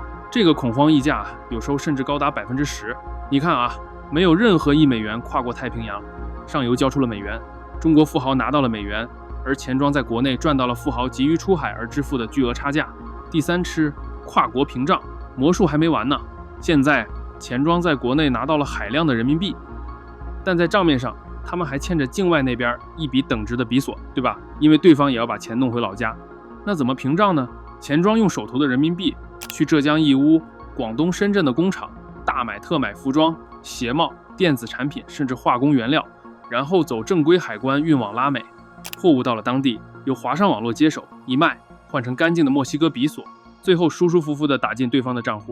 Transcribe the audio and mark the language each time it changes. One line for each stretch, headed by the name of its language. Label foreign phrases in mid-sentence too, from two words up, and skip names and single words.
Chinese: 這個恐慌溢價有時候甚至高達10%。你看啊，沒有任何1美元跨過太平洋，上游交出了美元，中國富豪拿到了美元，而錢莊在國內賺到了富豪急於出海而支付的巨額差價。第三吃跨國屏障，魔術還沒完呢。現在錢莊在國內拿到了海量的人民幣，但在賬面上他們還欠着境外那邊一筆等值的比索，對吧？因为对方也要把錢弄回老家。那怎麼屏障呢？錢莊用手頭的人民幣去浙江義烏、廣東深圳的工廠大買特買服裝、鞋帽、電子產品，甚至化工原料，然後走正規海關運往拉美。貨物到了當地，由華商網絡接手一賣，換成乾淨的墨西哥比索，最後舒舒服服地打進對方的賬戶。